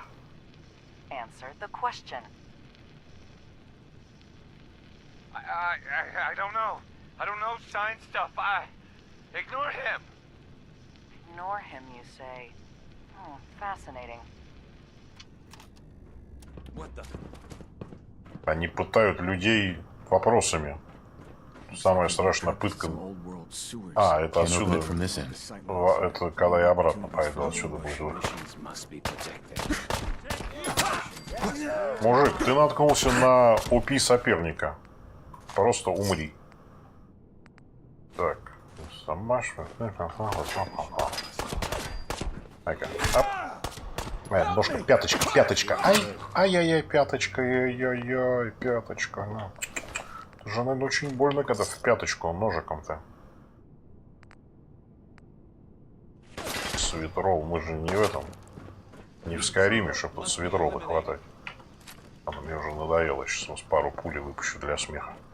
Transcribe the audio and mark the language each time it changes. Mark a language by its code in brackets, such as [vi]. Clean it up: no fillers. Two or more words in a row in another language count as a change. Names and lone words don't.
[en] Answer the question. I don't know. I don't know science stuff. Ignore him. Ignore him, you say? Fascinating. What the? [ru] Они пытают людей вопросами. Самая страшная пытка. А, это отсюда. Это когда я обратно пойду, отсюда будет выход. Мужик, ты наткнулся на ОП соперника. Просто умри. Так. Ножка, пяточка. Ай-яй-яй, пяточка, ай-яй-яй, пяточка. Ну. Это же, наверное, очень больно, когда в пяточку ножиком-то. Свитрол, мы же не в этом. Не в Скайриме, чтобы тут свитрола хватать. Оно мне уже надоело, сейчас пару пулей выпущу для смеха.